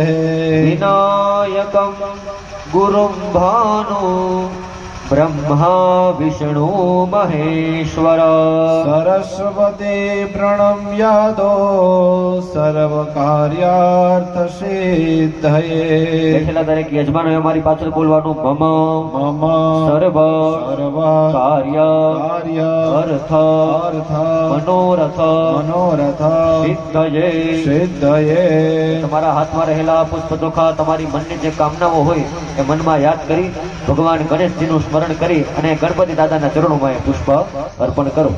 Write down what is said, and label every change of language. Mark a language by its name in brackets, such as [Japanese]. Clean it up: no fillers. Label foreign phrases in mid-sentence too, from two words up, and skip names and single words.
[Sanskrit] विनायकं गुरुं भानु ब्रह्मा विष्णु महेश्वर सरस्वती प्रणम्यादो सर्वकार्यार्थसिद्धये। [Gujarati] બેઠેલા દરેક યજમાનોએ અમારી પાછળ બોલવાનું મમ [Sanskrit] મમ સર્વ સર્વ કાર્ય કાર્ય અર્થ અર્થ મનોરથ મનોરથ સિદ્ધયે સિદ્ધયે। [Gujarati] તમારા હાથમાં રહેલા પુષ્પ ચોખા તમારી મનની જે કામનાઓ હોય એ મનમાં યાદ કરી ભગવાન ગણેશજીનું સ્મરણ કરી અને ગણપતિ દાદાના ચરણોમાં એ પુષ્પ અર્પણ કરો।